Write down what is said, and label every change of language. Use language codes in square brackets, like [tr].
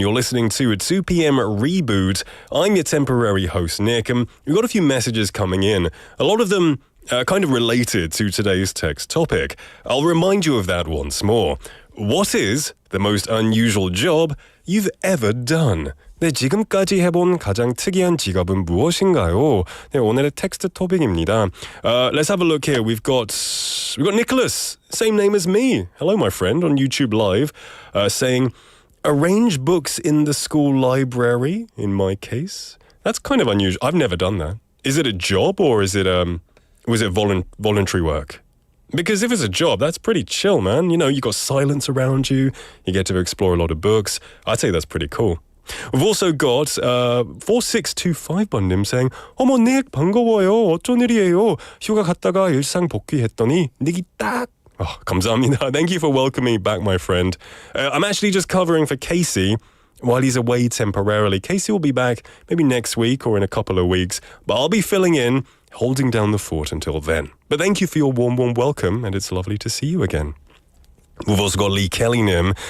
[en] You're listening to a 2 p.m. Reboot. I'm your temporary host, Nick, and we've got a few messages coming in. A lot of them kind of related to today's text topic. I'll remind you of that once more. What is the most unusual job you've ever done? [ko] 네, 지금까지 해본 가장 특이한 직업은 무엇인가요? 네, 오늘의 텍스트 토픽입니다. [en] Let's have a look here. We've got Nicholas, same name as me. Hello, my friend, on YouTube Live, saying, arrange books in the school library, in my case. That's kind of unusual. I've never done that. Is it a job or is it was it voluntary work? Because if it's a job, that's pretty chill, man. You know, you got silence around you. You get to explore a lot of books. I'd say that's pretty cool. We've also got 4625번님 saying, [ko] 어머, 닉, 반가워요. 어쩐 일이에요? 휴가 갔다가 일상 복귀했더니 닉이 딱. Oh, 감사합니다. [en] Thank you for welcoming me back, my friend. I'm actually just covering for Casey while he's away temporarily. Casey will be back maybe next week or in a couple of weeks, but I'll be filling in, holding down the fort until then. But thank you for your warm welcome, and it's lovely to see you again. We've also got Lee Kelly-Nim.